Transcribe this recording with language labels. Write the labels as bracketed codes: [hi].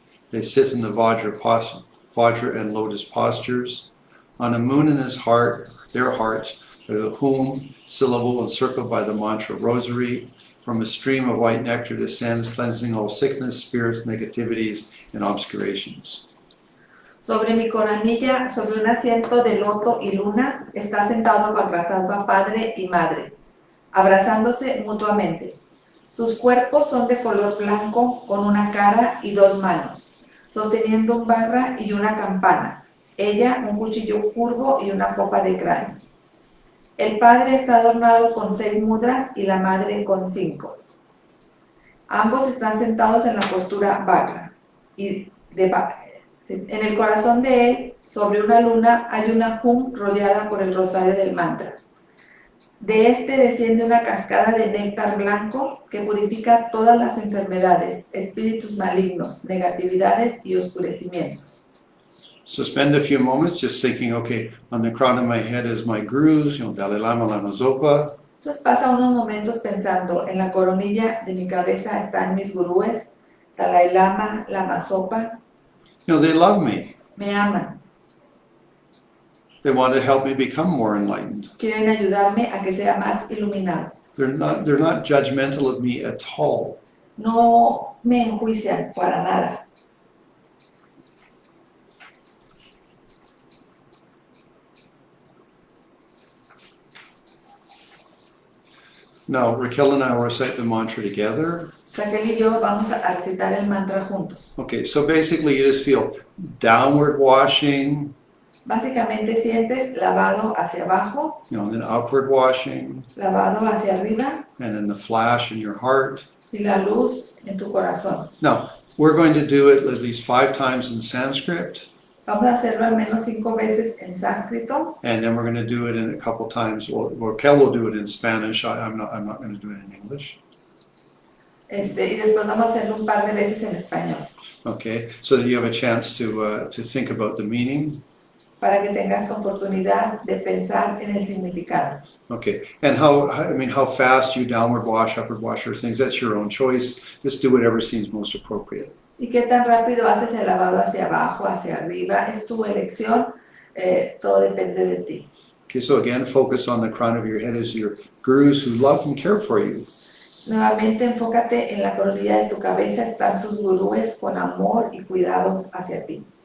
[en] They sit in the Vajra and lotus postures. On a moon in his heart, their hearts, are the Hum syllable encircled by the mantra rosary. From a stream of white nectar descends, cleansing all sickness, spirits, negativities, and obscurations. [es] Sobre mi coronilla, sobre un asiento de loto y luna, está sentado Vajrasattva, padre y madre, abrazándose mutuamente. Sus cuerpos son de color blanco, con una cara y 2 manos, sosteniendo un barra y una campana. Ella, un cuchillo curvo y una copa de cráneo. El padre está adornado con 6 mudras y la madre con 5. Ambos están sentados en la postura Vajra. En el corazón de él, sobre una luna, hay una Hum rodeada por el rosario del mantra. De este desciende una cascada de néctar blanco que purifica todas las enfermedades, espíritus malignos, negatividades y oscurecimientos. [en] So spend a few moments just thinking, okay, on the crown of my head is my gurus, Dalai Lama, Lama Zopa. [es] Entonces pasa unos momentos pensando, en la coronilla de mi cabeza están mis gurúes, Dalai Lama, Lama Zopa. [en] They love me. [es] Me aman. [en] They want to help me become more enlightened. [es] Quieren ayudarme a que sea más iluminado. [en] They're not judgmental of me at all. [es] No me enjuician para nada. [en] Now, Raquel and I will recite the mantra together. [es] Raquel y yo vamos a recitar el mantra juntos. [en] Okay, so basically you just feel downward washing, [es] Básicamente sientes lavado hacia abajo, [en] and then upward washing, [es] lavado hacia arriba [en] and then the flash in your heart. [es] y la luz en tu corazón. [en] Now, we're going to do it at least 5 times in Sanskrit, [es] Vamos a hacerlo al menos 5 veces en sánscrito [en] and then we're going to do it in a couple times. Well, Raquel will do it in Spanish. I'm not going to do it in English. [es] y después vamos a hacerlo un par de veces en español [en] Okay, so that you have a chance to think about the meaning. [es] para que tengas oportunidad de pensar en el significado. [en] Okay, and how fast you downward wash, upward wash, or things, that's your own choice. Just do whatever seems most appropriate. [es] Y qué tan rápido haces el lavado hacia abajo, hacia arriba, es tu elección, todo depende de ti. [en] Okay, so again, focus on the crown of your head as your gurus who love and care for you. [es] Nuevamente enfócate en la coronilla de tu cabeza, están tus gurúes con amor y cuidados hacia ti.